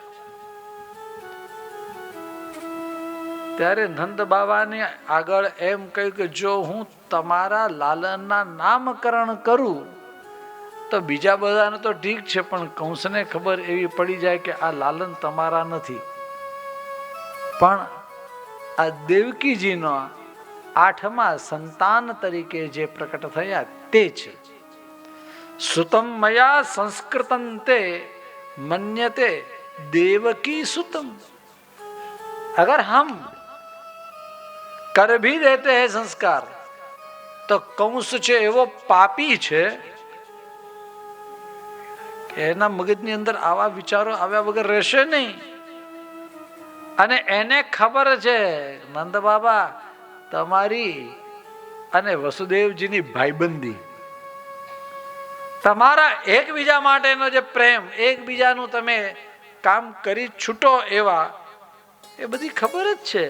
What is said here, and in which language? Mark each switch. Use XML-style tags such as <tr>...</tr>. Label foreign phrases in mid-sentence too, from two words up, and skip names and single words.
<gu>ત્યારે નંદ બાબાને આગળ એમ કહ્યું કે જો હું તમારા લાલનના નામકરણ કરું તો બીજા બધાને તો ઠીક છે, પણ કંસને ખબર એવી પડી જાય કે આ લાલન તમારા નથી, પણ આ દેવકીજીનો 8મા સંતાન તરીકે જે પ્રકટ થયા તે છે.</gu> <sa>સુતમ મયા સંસ્કૃતં તે મન્યતે देवकी सुतम.</sa> <hi>अगर हम कर भी देते हैं संस्कार तो कंस</hi> <gu>છે એવો પાપી છે કે એના મગજની અંદર આવા વિચારો આવ્યા વગર રહેશે નહીં. અને એને ખબર છે નંદ બાબા તમારી અને વસુદેવજીની ભાઈબંધી, તમારા એકબીજા માટેનો જે પ્રેમ, એકબીજાનું તમે કામ કરી છૂટો એવા, એ બધી ખબર જ છે.</gu>